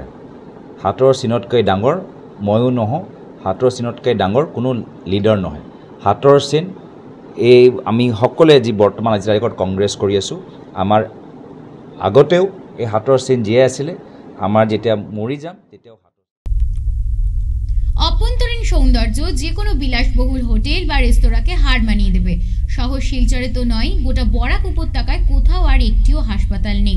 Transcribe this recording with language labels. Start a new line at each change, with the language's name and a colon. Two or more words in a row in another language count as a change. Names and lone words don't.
Assamese: হাতৰ চিনতকৈ ডাঙৰ ময়ো নহওঁ, হাতৰ চিনতকৈ ডাঙৰ কোনো লিডাৰ নহয়। হাতৰ চিন এই আমি সকলোৱে যি বৰ্তমান আজি তাৰিখত কংগ্ৰেছ কৰি আছোঁ, আমাৰ আগতেও এই হাতৰ চিন জীয়াই আছিলে, আমাৰ যেতিয়া মৰি যাম তেতিয়াও
Bangla: অভ্যন্তরীণ সৌন্দর্য যে কোনো বিলাসবহুল হোটেল বা রেস্তোরাঁকে হার মানিয়ে দেবে। শহর শিলচরে তো নয়, গোটা বরাক উপত্যকায় কোথাও আর একটিও হাসপাতাল নেই।